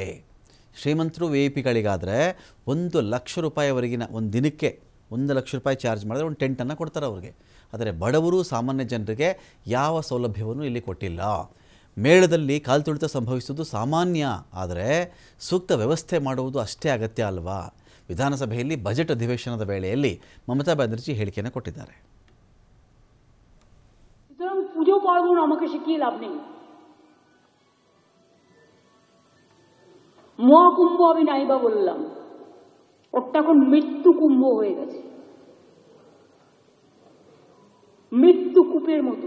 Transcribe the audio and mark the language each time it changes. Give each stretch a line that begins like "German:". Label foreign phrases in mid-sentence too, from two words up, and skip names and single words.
Kannada: ಶ್ರೀಮಂತರು VIP ಗಳಿಗಾದರೆ 1 ಲಕ್ಷ ರೂಪಾಯಿವರೆಗಿನ ಒಂದು ದಿನಕ್ಕೆ 1 ಲಕ್ಷ ರೂಪಾಯಿ ಚಾರ್ಜ್ ಮಾಡಿದ್ರೆ ಒಂದು ಟೆಂಟನ್ನು ಕೊಡ್ತಾರೆ ಅವ್ರಿಗೆ. ಆದರೆ ಬಡವರು ಸಾಮಾನ್ಯ ಜನರಿಗೆ ಯಾವ ಸೌಲಭ್ಯವನ್ನು ಇಲ್ಲಿ ಕೊಟ್ಟಿಲ್ಲ. ಮೇಳದಲ್ಲಿ ಕಾಲ್ತುಳಿತ ಸಂಭವಿಸುವುದು ಸಾಮಾನ್ಯ, ಆದರೆ ಸೂಕ್ತ ವ್ಯವಸ್ಥೆ ಮಾಡುವುದು ಅಷ್ಟೇ ಅಗತ್ಯ ಅಲ್ವಾ? ವಿಧಾನಸಭೆಯಲ್ಲಿ ಬಜೆಟ್ ಅಧಿವೇಶನದ ವೇಳೆಯಲ್ಲಿ ಮಮತಾ ಬ್ಯಾನರ್ಜಿ ಹೇಳಿಕೆಯನ್ನು ಕೊಟ್ಟಿದ್ದಾರೆ.
Bangla: পুজো পার্বণ আমাকে শিখিয়ে লাভ নেই, মহাকুম্ভ আমি নাইবা বললাম, ওটা এখন মৃত্যু কুম্ভ হয়ে গেছে, মৃত্যু কূপের মতো।